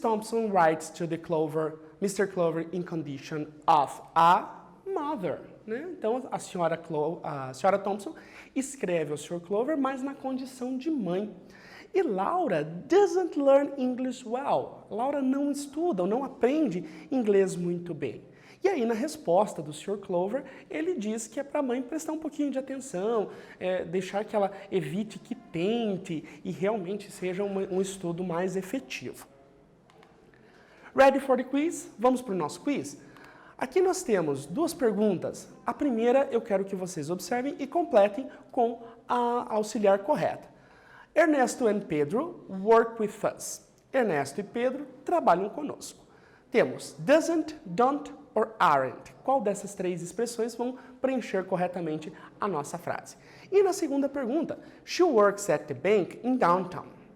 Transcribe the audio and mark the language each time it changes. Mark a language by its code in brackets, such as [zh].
[en] Thompson writes to the Clover, Mr. Clover in condition of a mother. [pt] Né? Então, a senhora Thompson escreve ao Sr. Clover, mas na condição de mãe. [en] E Laura doesn't learn English well. [pt] Laura não estuda ou não aprende inglês muito bem. E aí, na resposta do Sr. Clover, ele diz que é para a mãe prestar um pouquinho de atenção, deixar que ela evite que tente e realmente seja um estudo mais efetivo. [en] Ready for the quiz? [pt] Vamos para o nosso quiz? Aqui nós temos duas perguntas. A primeira eu quero que vocês observem e completem com a auxiliar correta. [en] Ernesto and Pedro work with us. [pt] Ernesto e Pedro trabalham conosco. Temos doesn't, don't or aren't. Qual dessas três expressões vão preencher corretamente a nossa frase? E na segunda pergunta, [en] she works at the bank in downtown.